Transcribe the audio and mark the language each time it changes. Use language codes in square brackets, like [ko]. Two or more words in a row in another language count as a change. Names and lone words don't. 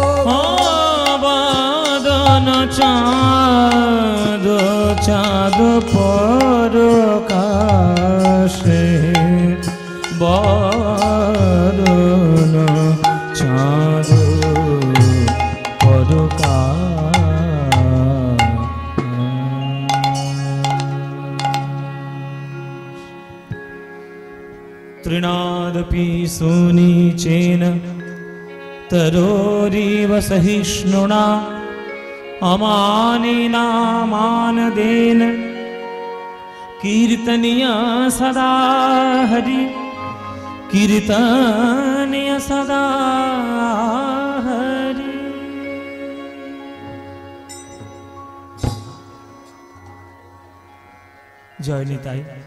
[bn] বাদন চাঁদ চাঁদ পরকাশে, বাদন চাঁদ পরকাশে। [sa] तृणादपि सुनीचेन तरोरिव सहिष्णुना, अमानिना मानदेन कीर्तनीया सदा हरि, कीर्तनीय सदा हरि। [bn] জয় নিতাই।